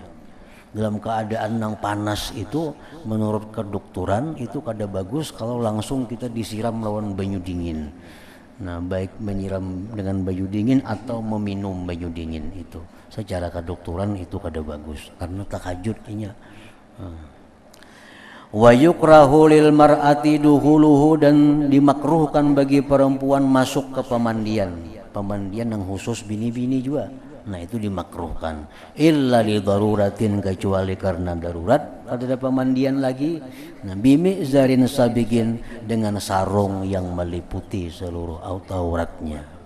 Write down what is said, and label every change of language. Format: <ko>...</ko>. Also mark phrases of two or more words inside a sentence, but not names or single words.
<bjn>Dalam keadaan yang panas itu, menurut kedokteran itu kada bagus kalau langsung kita disiram lawan banyu dingin. Nah, baik menyiram dengan banyu dingin atau meminum banyu dingin, itu secara kedokteran itu kada bagus karena takajud inya.</bjn> <ar>ويكره للمرأة دخوله,</ar> <bjn>dan dimakruhkan bagi perempuan masuk ke pemandian yang khusus bini-bini juga. Nah, itu dimakruhkan.</bjn> <ar>إلا لضرورة,</ar> <bjn>kecuali karena darurat, ada pemandian lagi. Nah,</bjn> <ar>بمئزر سابغ,</ar> <bjn>dengan sarung yang meliputi seluruh auratnya.</bjn>